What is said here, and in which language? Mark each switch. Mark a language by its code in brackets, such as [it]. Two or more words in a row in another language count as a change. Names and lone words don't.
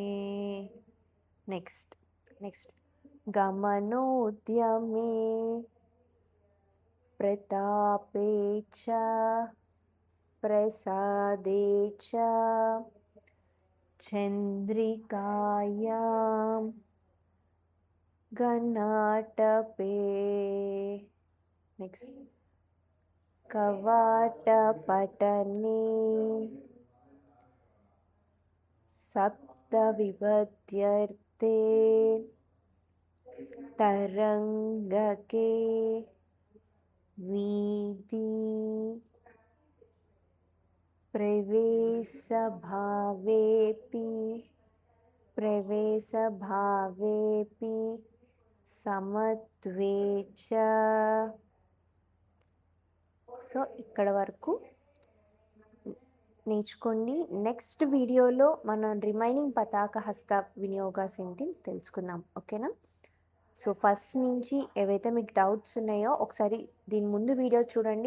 [sa] నెక్స్ట్ గమనోద్యమే ప్రతాపే చ ప్రసాదే చ చంద్రికాయాం घनाटपे नेक्स्ट कवाटपटने सप्तविभक्त्यर्थे तरङ्गके वीति प्रवेशभावेऽपि సమత్వే చ. [te] సో ఇక్కడ వరకు నేర్చుకోండి. నెక్స్ట్ వీడియోలో మనం రిమైనింగ్ పతాక హస్త వినియోగాస్ ఏంటి తెలుసుకుందాం. ఓకేనా? సో ఫస్ట్ నుంచి ఏవైతే మీకు డౌట్స్ ఉన్నాయో ఒకసారి దీని ముందు వీడియో చూడండి.